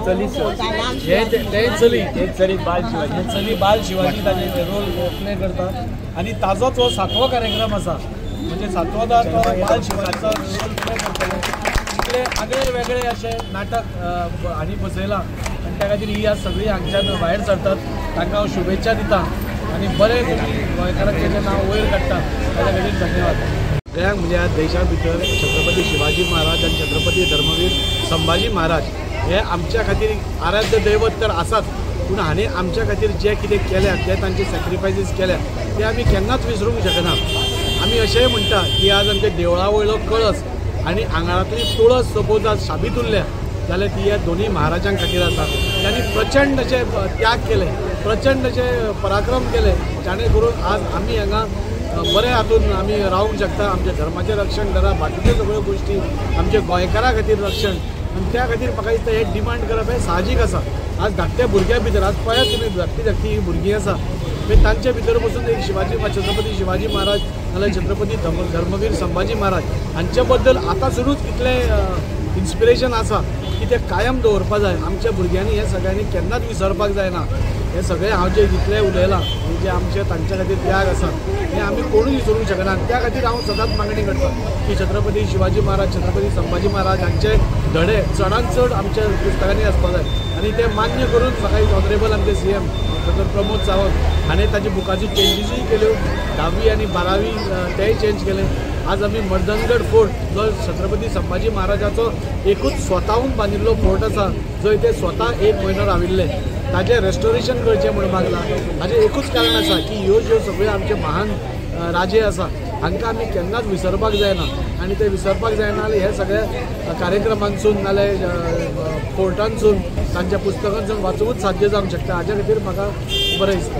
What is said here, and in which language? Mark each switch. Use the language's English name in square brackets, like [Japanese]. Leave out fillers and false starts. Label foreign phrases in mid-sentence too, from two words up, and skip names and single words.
[Konkani] तेंय चली बाल शिवाजी ताजे [English] role play [Konkani] करता आनी ताजोच हो 7वो कार्यक्रम आसा म्हणजे 7वो बाल शिवाजीचो रोल प्ले करतले इतले आगळे वेगळे अशे नाटक हांणी बसयलां आनी त्या खातीर ही आज सगळीं हांगच्यान भायर सरतात तांकां हांव शुभेच्छा दिता आनी बरें गोंयकारांचें जें नांव वयर काडटा ताच्या खातीर धन्यवाद सगळ्यांक म्हणजे आज देशा भितर छत्रपती शिवाजी महाराज आनी छत्रपती धर्मवीर संभाजी महाराज हे आमच्या खातीर आराध्य दैवत तर आसाच पूण हांणी आमच्या खातीर जे कितें केल्या जे तांचे सॅक्रिफायसीस केल्या ते आमी केन्नाच विसरूंक शकना आमी अशेंय म्हणटा की आज आमच्या देवळा वयलो कळस आनी आंगारांतली तुळस सपोज आज शाबीत उरल्या जाल्यार ती ह्या दोनी महाराजां खातीर आसा तांणी प्रचंड अशे त्याग केले प्रचंड अशे पराक्रम केले जाणे करून आज आमी हांगा बरे हातून आमी रावूंक शकता आमच्या धर्माचें रक्षण करा बाकीच्यो सगळ्यो गोश्टी आमच्या गोंयकारां खातीर रक्षण आनी त्या खातीर म्हाका दिसता हें डिमांड करप हें साहजीक आसा आज धाकट्या भुरग्यां भितर आज पळयात तुमी धाकटी ही भुरगीं आसा मागीर तांचे भितर बसून एक छत्रपती शिवाजी महाराज नाल्यार छत्रपती धर्मवीर संभाजी महाराज हांचे बद्दल आतांसूनच इतलें इन्स्पिरेशन आसा की ते कायम दवरपा जाय आमच्या भुरग्यांनी हे सगळ्यांनी केन्नाच विसरपाक जायना हे सगळे हांव जे जितले उलयलां जे आमचे तांच्या खातीर त्याग आसा हे आमी कोणूच विसरूंक शकना त्या खातीर हांव सदांच मागणी करता की छत्रपती शिवाजी महाराज छत्रपती संभाजी महाराज हांचे धडे चडांत चड आमच्या पुस्तकांनी आसपा जाय आनी ते मान्य करून म्हाका ऑनरेबल आमचे CM डॉ प्रमोद सावंत हाणें ताची बुकाची चेंजीसूय केल्यो 10वी आनी 12वी तेय चेंज केले आज आमी मर्दनगड फोर्ट जो छत्रपती संभाजी महाराजाचो एकूच स्वताहून बांदिल्लो फोर्ट आसा जंय ते स्वता 1 म्हयनो राविल्ले ताजें रेस्टोरेशन करचें म्हणून मागला हाजें एकूच कारण आसा की ह्यो ज्यो सगळ्यो आमचे महान राजे आसा हांकां आमी केन्नाच विसरपाक जायना आनी ते विसरपाक जायना जाल्यार हे सगळ्या कार्यक्रमांसून नाल्यार फोर्टांसून तांच्या पुस्तकांसून वाचूंकूच साध्य जावंक शकता हाज्या खातीर म्हाका बरें दिसता